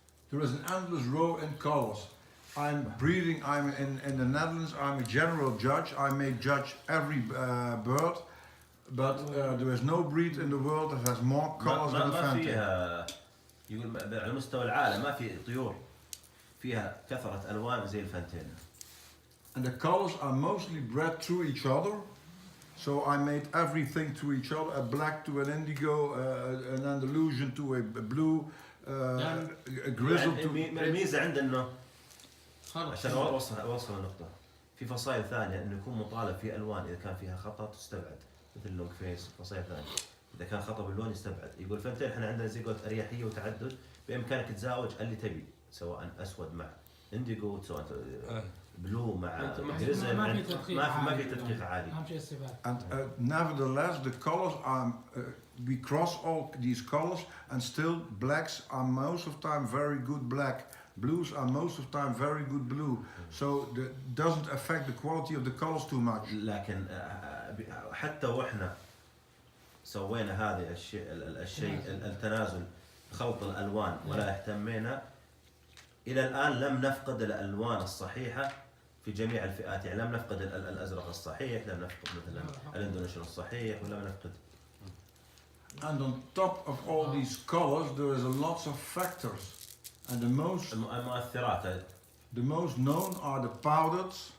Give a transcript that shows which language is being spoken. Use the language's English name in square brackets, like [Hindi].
[English] There is an endless row in colors. I'm breeding, I'm in the Netherlands, I'm a general judge. I may judge every bird, but there is no breed in the world that has more colors than the Fantail. [Arabic] يقول على مستوى العالم ما في طيور فيها كثرة ألوان زي الفانتيل. [English] And the colors are mostly bred through each other. So I made everything to each other, a black to an indigo, an Andalusian to a blue, a grizzle to... [Arabic] الميزة عندنا إنه عشان أوصل النقطة في فصائل ثانية إنه يكون مطالب في ألوان إذا كان فيها خطأ تستبعد مثل لونج فيس فصائل ثانية إذا كان خطأ باللون يستبعد. يقول فانتين إحنا عندنا زي قلت أريحية وتعدد بإمكانك تزاوج اللي تبي سواء أسود مع إنديجو سواء بلو مع جريزل ما في تدقيق عالي. [English] And nevertheless the colors are we cross all these colors and still blacks are most of the time very good black. Blues are most of the time very good blue, so that doesn't affect the quality of the colors too much. [Arabic] لكن حتى واحنا سوينا هذه الشيء التنازل خلط الالوان ولا اهتمينا الى الان لم نفقد الالوان الصحيحه في جميع الفئات، يعني لم نفقد الازرق الصحيح، لم نفقد مثلا الاندونيسيون الصحيح، ولم نفقد. [English] And on top of all these colors, there is a lots of factors, and [Arabic] المؤثرات. [English] the most known are the powders.